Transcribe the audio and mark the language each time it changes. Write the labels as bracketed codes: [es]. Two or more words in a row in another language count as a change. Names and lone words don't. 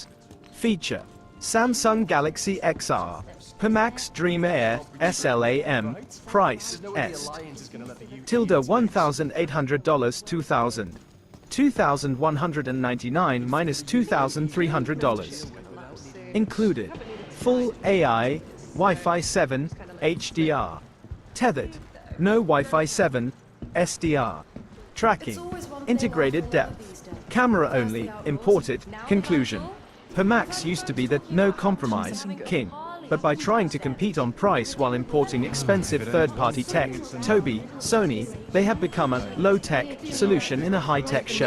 [en] Feature. Samsung Galaxy XR. Pimax Dream Air SLAM. Price est. $1,800 $2,000. $2,199 minus $2,300. Included. Full AI, Wi-Fi 7, HDR. Tethered. No Wi-Fi 7, SDR. Tracking. Integrated depth. Camera only, imported. Conclusion. Pimax used to be the no compromise king. But by trying to compete on price while importing expensive third-party tech, Tobii, Sony, they have become a low-tech solution in a high-tech shell.